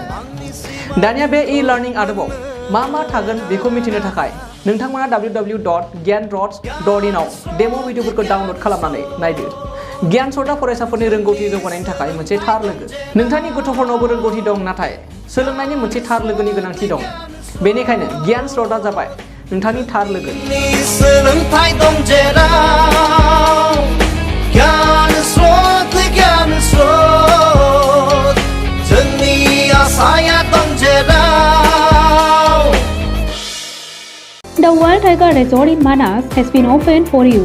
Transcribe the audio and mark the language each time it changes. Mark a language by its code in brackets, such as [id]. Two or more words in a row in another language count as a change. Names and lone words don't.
[brx] दानिया बे ई-लार्निं आदबाव मा थागोन बेखौ मिथिनो थाखाय नोंथांमोना www.gyanrots.in आव [en] demo video [brx] डाउनल'ड खालामनानै नायदो। गियान स्रोतआ फरायसाफोरनि रोंगौथि जौगानायनि थाखाय मोनसे थार लोगो। नोंथांनि गथ'फोरनावबो रोंगौथि दं, नाथाय सोलोंनायनि मोनसे थार लोगोनि गोनांथि दं। बेनिखायनो गियान स्रोतआ जाबाय नोंथांनि थार लोगो। [en] The Wild Tiger Resort in Manas has been opened for you.